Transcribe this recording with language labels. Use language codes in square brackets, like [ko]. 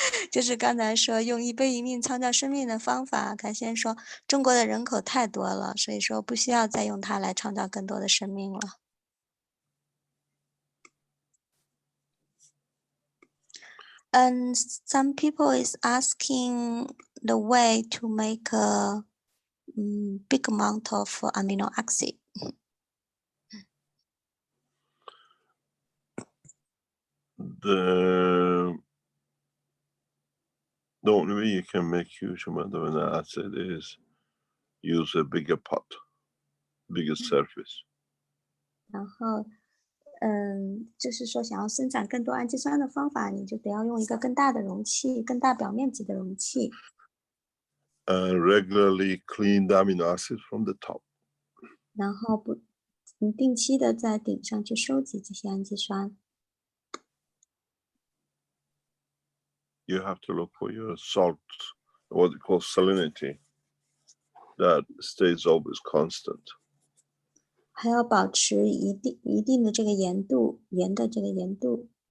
[zh] 就是刚才说用一杯一命创造生命的方法，凯先说中国的人口太多了，所以说不需要再用它来创造更多的生命了。 [en] And some people is asking the way to make a big amount of amino acid. The only way you can make huge amount of amino acid is use a bigger pot, bigger surface. [zh] 然后就是说想要生产更多氨基酸的方法，你就得要用一个更大的容器，更大表面积的容器。 [en] Regularly clean the amino acids from the top. [zh] 然后定期的在顶上去收集这些氨基酸。 [en] You have to look for your salt, what you call salinity, that stays always constant. [zh] 还要保持一定的这个盐度，盐的这个盐度。